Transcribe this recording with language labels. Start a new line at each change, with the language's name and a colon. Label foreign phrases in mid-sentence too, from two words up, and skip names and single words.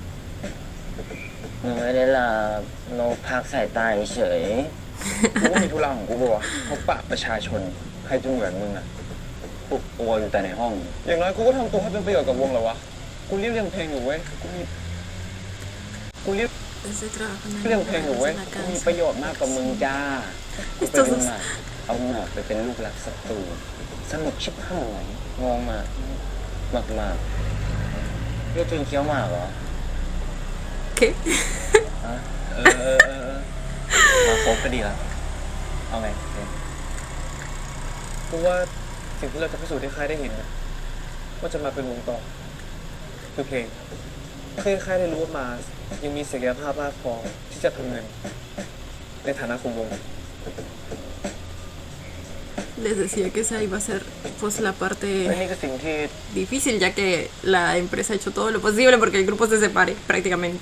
Thai: มึงไม่ได้หลับโนพักสายตาเฉย กูก็มีธุระของกูบอกว่าพบปะประชาชนใครจะเหมือนมึงอะ ปุกตัวอยู่แต่ในห้อง อย่างน้อยกูก็ทำตัวให้เป็นประโยชน์กับวงเหรอวะ กูรีบเรียนเพลงอยู่เว้ย กูรีบ
Spanish: Ese trabajo en el
Thai: เรียนเพลงอยู่เว้ย
Spanish: lugar de la
Thai: มี
Spanish: casa.
Thai: ประโยชน์มากกว่ามึงจ้ากูเป็นมึงอะเอาหมอกไปเป็นลูกรักศัตรูสนุกชิบหายงงมากมากเรียกจนเคี้ยวหมากเหรอ
Spanish: ¿Qué?
Thai: ฮะมาโคบก็ดีละเอาไง กูว่าสิ่งที่เราจะพิสูจน์ให้ใครได้เห็นนะว่าจะมาเป็นวงต่อคือเพลงให้ใครได้รู้ว่ามายังมีศักยภาพมากพอที่จะทำเงินในฐานะคุมวง
Spanish: Les decía que esa iba a ser pues la parte
Thai: และนี่คือสิ่งที่
Spanish: difícil ya que la empresa ha hecho todo lo posible porque el grupo se separe prácticamente.